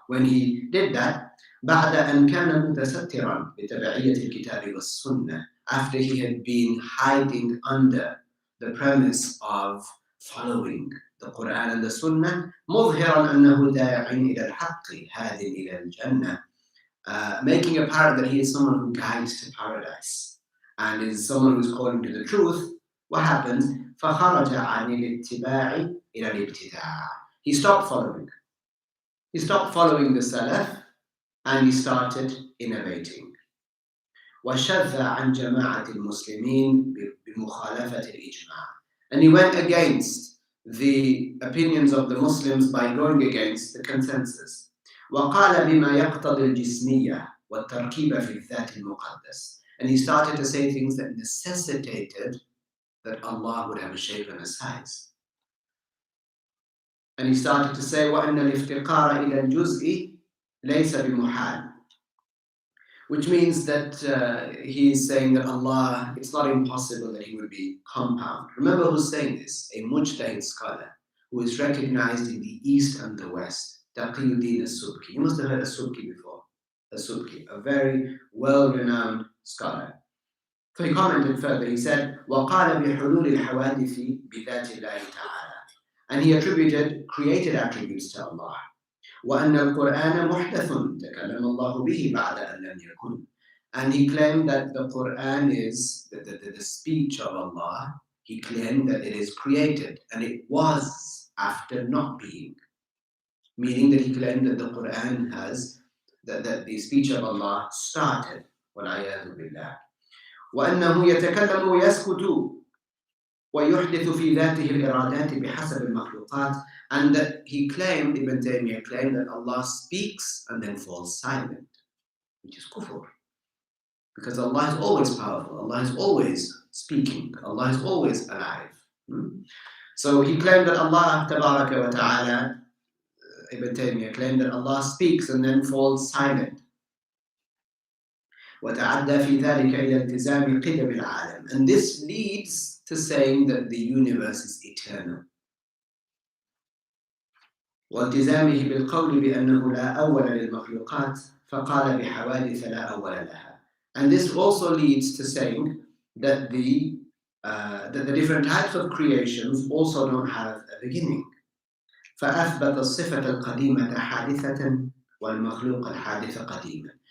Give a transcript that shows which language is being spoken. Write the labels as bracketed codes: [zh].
[en] When he did that, [ar] بعد أن كان متسترا بتبعية الكتاب والسنة, [en] after he had been hiding under the premise of following the Quran and the Sunnah, [ar] مظهرا أنه داع إلى الحق هاد إلى الجنة, [en] making apparent that he is someone who guides to paradise and is someone who's calling to the truth. What happens? [ar] فخرج عن الاتباع إلى الابتداع. [en] He stopped following. He stopped following the Salaf and he started innovating. [ar] وشذ عن جماعة المسلمين بمخالفة الإجماع. [en] And he went against the opinions of the Muslims by going against the consensus. [ar] وقال بما يقتضي الجسمية والتركيب في الذات المقدس. [en] And he started to say things that necessitated that Allah would have a shape and a size. And he started to say [ar] وأن الافتقار إلى الجزء ليس بمحال, [en] which means that he is saying that Allah, it's not impossible that he would be compound. Remember who's saying this? A mujtahid scholar who is recognized in the East and the West. Taqiyy-ud-Deen as-Subki. You must have heard as-Subki before. As-Subki, a very well-renowned scholar. So he commented further. He said, [ar] وَقَالَ بِحُلُولِ الْحَوَادِثِ بِذَاتِ اللَّهِ تَعَالَى. [en] And he attributed created attributes to Allah. [ar] وأن القرآن محدث تكلم الله به بعد أن لم يكن. [en] And he claimed that the Quran is the speech of Allah. He claimed that it is created and it was after not being. Meaning that he claimed that the Quran has, that the speech of Allah started. [ar] وَالْعِيَاذُ بِاللَّهِ. وأنه يتكلم ويسكت ويحدث في ذاته الإرادات بحسب المخلوقات, [en] and that he claimed, Ibn Taymiyah claimed, that Allah speaks and then falls silent, which is kufur. Because Allah is always powerful, Allah is always speaking, Allah is always alive. So he claimed that Allah Tabaraka wa Ta'ala, Ibn Taymiyah claimed that Allah speaks and then falls silent. [ar] وتعدى في ذلك إلى التزام قدم العالم. [en] And this leads to saying that the universe is eternal. [ar] والتزامه بالقول بأنه لا أول للمخلوقات فقال بحوادث لا أول لها. [en] And this also leads to saying that the different types of creations also don't have a beginning. [ar] فأثبت الصفة القديمة حادثة والمخلوق الحادث قديما.